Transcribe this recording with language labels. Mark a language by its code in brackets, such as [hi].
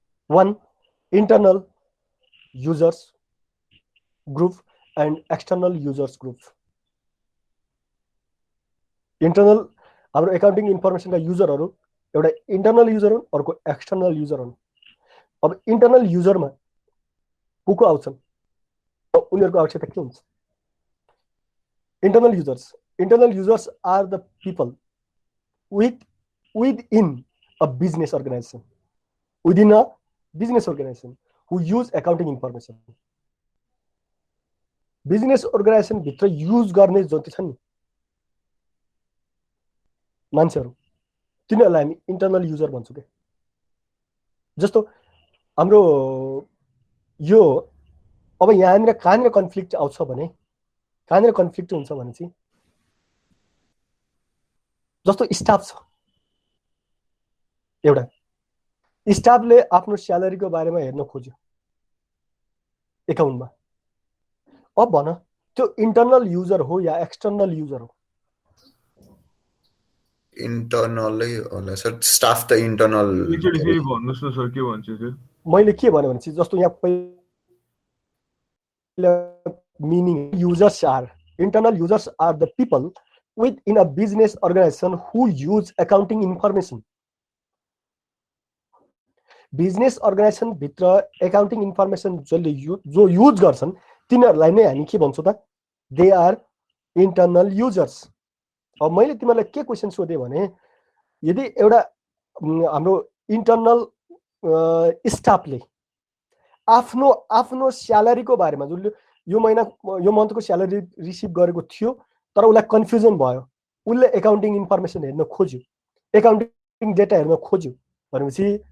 [en] One, internal users group and external users group. [ne] Internal हाम्रो accounting इन्फर्मेसनका युजरहरू एउटा internal user हुन्, अर्को एक्सटर्नल युजर हुन्। अब इन्टरनल युजरमा को आउँछन्, उनीहरूको आवश्यकता के हुन्छ? [en] Internal users are the people within a business organization, within a business organization who use accounting information. [ne] Business organisation भित्र युज गर्ने जति छन् नि मान्छेहरू, तिनीहरूलाई हामी इन्टरनल युजर भन्छौँ के। जस्तो हाम्रो यो अब यहाँनिर कहाँनिर कन्फ्लिक्ट आउँछ भने, कहाँनिर कन्फ्लिक्ट हुन्छ भने चाहिँ जस्तो स्टाफ छ एउटा, स्टाफले आफ्नो स्यालेरीको बारेमा हेर्न खोज्यो एकाउन्टमा। अब भन त्यो इन्टरनल युजर हो या एक्सटर्नल युजर हो? इन्टरनलै होला सर, स्टाफ त इन्टरनल। एकचोटि फेरि भन्नुहोस् न सर, के भन्छ त्यो? मैले के भने भनेपछि जस्तो यहाँ पहिला [en] Meaning users are internal users are the people within a business organization who use accounting information. [ne] Business organisation भित्र एकाउन्टिङ इन्फर्मेसन जो युज गर्छन् तिनीहरूलाई नै हामी के भन्छौँ त? [en] They are internal users. [ne] अब मैले तिमीलाई के क्वेसन सोधेँ भने यदि एउटा हाम्रो इन्टरनल स्टाफले आफ्नो आफ्नो स्यालेरीको बारेमा जसले यो मन्थको स्यालेरी रिसिभ गरेको थियो तर उसलाई कन्फ्युजन भयो, उसले एकाउन्टिङ इन्फर्मेसन हेर्न खोज्यो, एकाउन्टिङ डेटा हेर्न खोज्यो भनेपछि